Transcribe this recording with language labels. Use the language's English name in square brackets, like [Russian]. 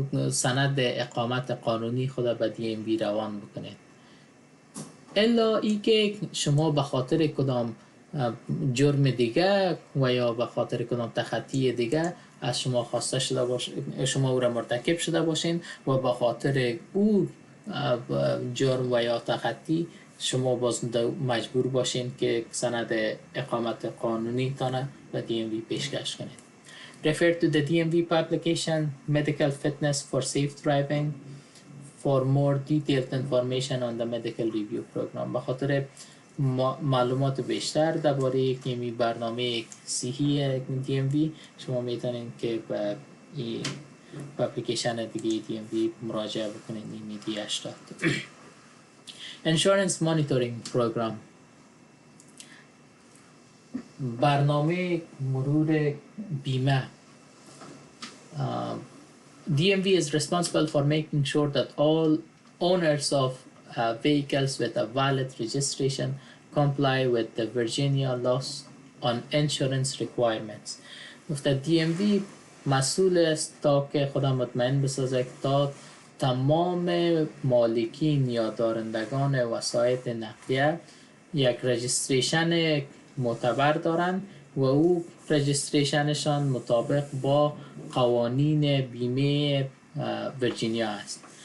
[Persian] سند اقامت قانونی خود به DMV روان بکنید، الا ای که شما به خاطر کدام جرم دیگه و یا به خاطر کدام تخطی دیگه از شما خواسته شده باشه، شما او را مرتکب شده باشین و به خاطر او جرم و یا تخطی شما باز مجبور باشین که سند اقامت قانونی تانه به DMV پیشکش کنید. [English] Refer to the DMV publication Medical Fitness for Safe Driving for more detailed information on the medical review program. [Persian] به خاطر معلومات بیشتر درباره یک برنامه صحی DMV شما میتونید که به این اپلیکیشن دیگه DMV مراجعه بکنید. [English] این DH. Insurance Monitoring Program. [Persian] برنامه مرور بیمه. [English] DMV is responsible for making sure that all owners of vehicles with a valid registration comply with the Virginia laws on insurance requirements. [Persian] گفته DMV مسئول است تا که خدا مطمئن بسازه تا تمام مالکین یا دارندگان وسایط نقلیه یک رجیستریشن معتبر دارند و او رجیستریشنشان مطابق با قوانین بیمه ویرجینیا است.